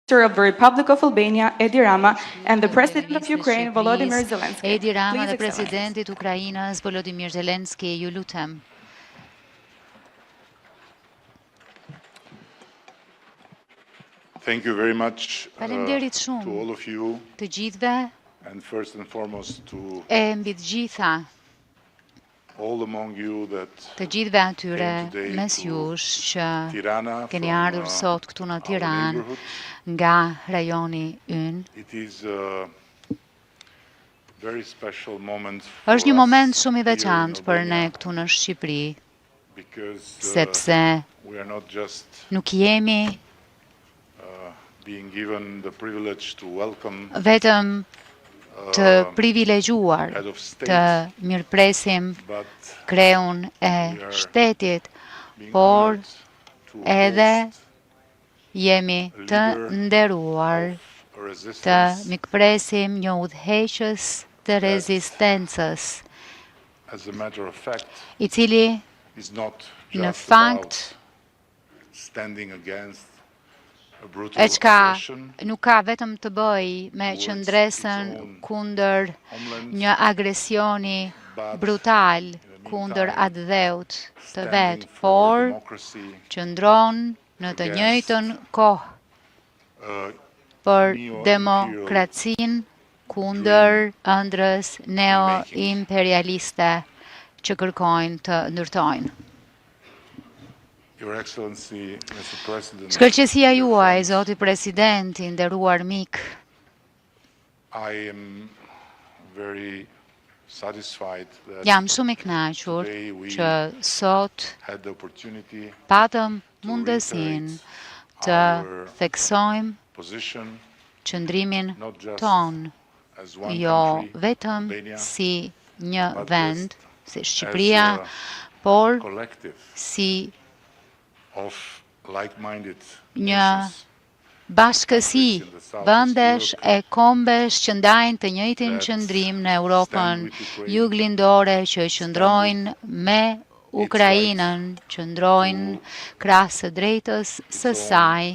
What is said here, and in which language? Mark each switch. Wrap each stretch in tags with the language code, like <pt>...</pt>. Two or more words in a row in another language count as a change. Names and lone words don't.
<en>of the Republic of Albania, Edi Rama, and the President of Ukraine, Volodymyr Zelensky.</en> <sq>Edi Rama dhe</sq> <en>Please, Excellencies.</en> <sq>Presidentit Ukrainës, Volodymyr Zelensky, ju lutem.</sq> <en>Thank you very much</en> <sq>Faleminderit</sq> <en>to</en> <sq>shumë</sq> <en>all of you,</en> <sq>të gjithëve</sq> <en>and first and foremost to</en> <sq>e mbi të gjitha,</sq> <en>all among you that</en> <sq>të gjithëve atyre</sq> <en>came today</en> <sq>mes</sq> <en>to</en> <sq>jush që Tirana keni</sq> <en>from,</en> <sq>ardhur sot këtu në</sq> <en>our</en> <sq>Tiranë</sq> <en>neighborhood.</en> <sq>nga rajoni ynë.</sq> <en>It is a very special moment</en> <sq>Është një</sq> <en>for</en> <sq>moment</sq> <en>us</en> <sq>shumë i</sq> <en>here in</en> <sq>veçantë për ne Albania, këtu në Shqipëri,</sq> <en>because</en> <sq>sepse</sq> <en>we are not just</en> <sq>nuk jemi</sq> <en>being given the privilege to welcome</en> <sq>vetëm të privilegjuar</sq> <en>head of</en> <sq>të</sq> <en>state,</en> <sq>mirëpresim</sq> <en>but</en> <sq>kreun e</sq> <en>we are</en> <sq>shtetit,</sq> <en>being</en> <sq>por</sq> <en>honored to</en> <sq>edhe</sq> <en>host</en> <sq>jemi të nderuar</sq> <en>a</en> <sq>të</sq> <en>resistance</en> <sq>mikpresim një udhëheqës të rezistencës,</sq> <en>as a matter of fact</en> <sq>i cili</sq> <en>is not</en> <sq>në</sq> <en>just</en> <sq>fakt</sq> <en>about standing against a brutal</en> <sq>e qka</sq> <en>aggression</en> <sq>nuk ka vetëm të bëj me qëndresën kundër një agresioni brutal kundër atë dheut të vetë,</sq> <en>standing for</en> <sq>por</sq> <en>democracy,</en> <sq>qëndron në të njëjtën kohë për demokracinë kundër ëndrrës neo-imperialiste që kërkojnë të ndërtojnë.</sq> <en>Your Excellency, Mr. President,</en> <sq>Shkëlqësia juaj, Zoti President, i nderuar mik,</sq> <en>I am very satisfied that</en> <sq>jam shumë i kënaqur</sq> <en>today we</en> <sq>që sot</sq> <en>had the opportunity</en> <sq>patëm mundësinë të</sq> <en>our</en> <sq>theksojmë</sq> <en>position</en> <sq>qëndrimin</sq> <en>not just</en> <sq>ton,</sq> <en>as one</en> <sq>jo</sq> <en>country,</en> <sq>vetëm Albania, si një</sq> <en>but</en> <sq>vend,</sq> <en>as</en> <sq>si Shqipëria,</sq> <en>a</en> <sq>por</sq> <en>collective</en> <sq>si</sq> <en>of like-minded</en> <sq>një</sq> <en>nations</en> <sq>bashkësi vëndesh e kombesh që ndajnë të njëjtin qëndrim në Europën juglindore, që qëndrojnë me Ukrainën, qëndrojnë krah së drejtës së saj</sq>